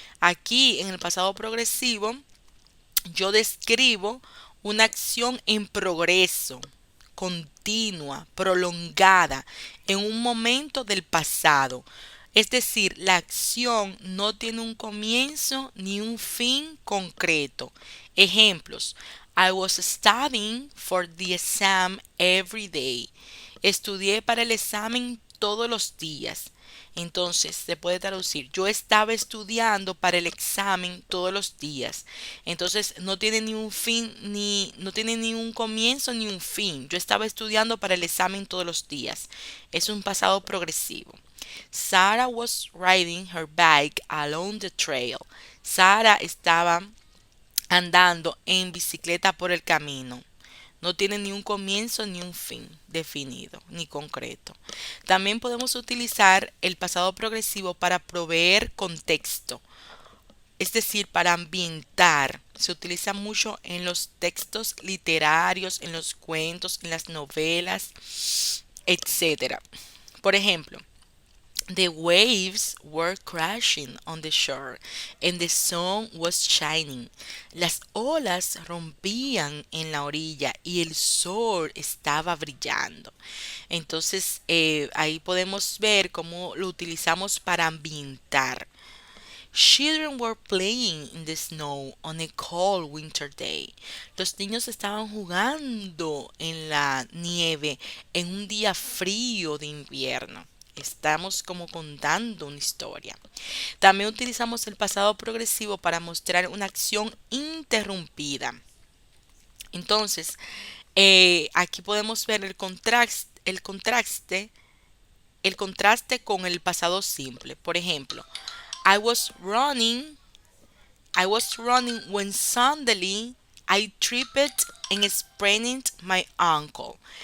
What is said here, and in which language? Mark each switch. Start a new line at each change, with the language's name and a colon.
Spanish: Aquí en el pasado progresivo yo describo una acción en progreso, continua, prolongada, en un momento del pasado. Es decir, la acción no tiene un comienzo ni un fin concreto. Ejemplos.
English: I was studying for the exam every day.
Spanish: Estudié para el examen todos los días. Entonces se puede traducir, yo estaba estudiando para el examen todos los días. Entonces no tiene ni un fin, ni no tiene ni un comienzo ni un fin. Yo estaba estudiando para el examen todos los días. Es un pasado progresivo.
English: Sarah was riding her bike along the trail.
Spanish: Sarah estaba andando en bicicleta por el camino. No tiene ni un comienzo ni un fin definido ni concreto. También podemos utilizar el pasado progresivo para proveer contexto, es decir, para ambientar. Se utiliza mucho en los textos literarios, en los cuentos, en las novelas, etcétera. Por ejemplo,
English: the waves were crashing on the shore and the sun was shining.
Spanish: Las olas rompían en la orilla y el sol estaba brillando. Entonces, ahí podemos ver cómo lo utilizamos para ambientar.
English: Children were playing in the snow on a cold winter day.
Spanish: Los niños estaban jugando en la nieve en un día frío de invierno. Estamos como contando una historia. También utilizamos el pasado progresivo para mostrar una acción interrumpida. Entonces, aquí podemos ver el contraste con el pasado simple. Por ejemplo,
English: I was running, I was running when suddenly I tripped and sprained my ankle.